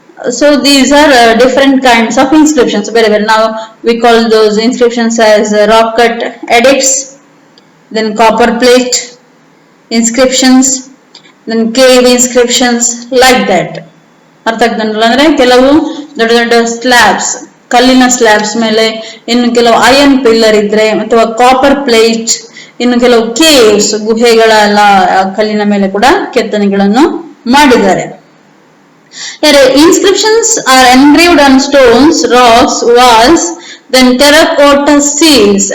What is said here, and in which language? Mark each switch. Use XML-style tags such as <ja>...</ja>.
<en>So these are different kinds of inscriptions. Wherever now we call those inscriptions as rock cut edicts, then copper plate inscriptions, then cave inscriptions, like that.</en> <kn>ಅರ್ಥ ಆಗ್ತದಲ್ಲ, ಅಂದ್ರೆ ಕೆಲವು ದೊಡ್ಡ ದೊಡ್ಡ slabs, ಕಲ್ಲಿನ slabs ಮೇಲೆ, ಇನ್ನು ಕೆಲವು ಐರನ್ ಪಿಲ್ಲರ್ ಇದ್ರೆ, ಅಥವಾ ಕಾಪರ್ ಪ್ಲೇಟ್, ಇನ್ನು ಕೆಲವು ಕೇವ್ಸ್, ಗುಹೆಗಳ ಕಲ್ಲಿನ ಮೇಲೆ ಕೂಡ ಕೆತ್ತನೆಗಳನ್ನು ಮಾಡಿದ್ದಾರೆ.</kn> <en>Inscriptions are engraved on stones, rocks, walls, then terracotta seals.</en>